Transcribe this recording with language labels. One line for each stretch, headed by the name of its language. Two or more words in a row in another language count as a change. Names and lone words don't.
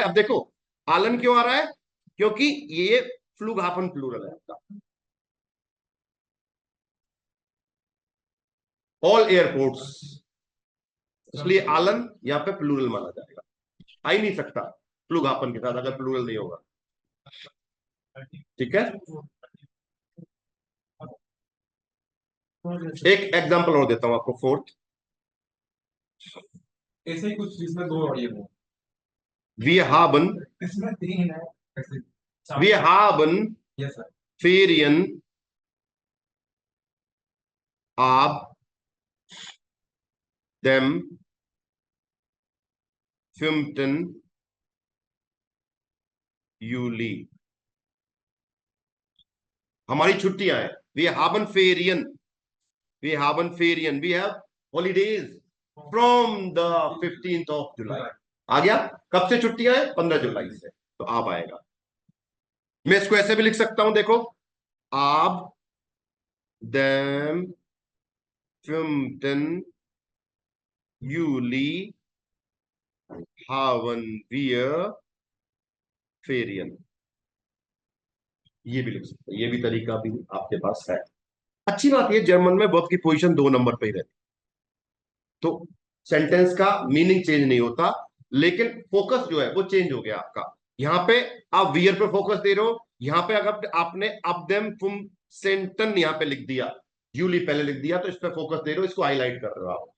Hindi: अब देखो आलन क्यों आ रहा है, क्योंकि ये फ्लूगापन प्लूरल है आपका,
English: all airports,
Hindi: इसलिए आलन यहाँ पे प्लूरल माना जाएगा, आ ही नहीं सकता फ्लूगापन के साथ अगर प्लूरल नहीं होगा, ठीक है। एक एग्जांपल और देता हूं आपको, फोर्थ, ऐसे ही कुछ जिसमें दो और ये हो,
German: wir haben,
Hindi: इसमें तीन है ऐसे।
German: wir haben
English: yes sir.
German: Ferien ab dem 5. Juli,
Hindi: हमारी छुट्टियां हैं,
German: wir haben Ferien,
English: we have holidays from the 15th of July,
Hindi: आ गया, कब से छुट्टियां हैं? 15 जुलाई से, तो आप आएगा। मैं इसको ऐसे भी लिख सकता हूं, देखो,
German: ab dem 5. Juli haben wir Ferien,
Hindi: ये भी लिख सकते हैं, ये भी तरीका भी आपके पास है। अच्छी बात ये, जर्मन में वर्ब की पोजीशन 2 नंबर पे ही रहती, तो सेंटेंस का मीनिंग चेंज नहीं होता, लेकिन फोकस जो है वो चेंज हो गया आपका। यहाँ पे आप वियर पे फोकस दे रहे हो, यहाँ पे अगर आपने
German: ab dem fünfzehnten
Hindi: यहाँ पे लिख दिया, यूली पहले लिख दिया, तो इस पे फोकस दे रहे हो, इसको हाईलाइट कर रहे हो आप।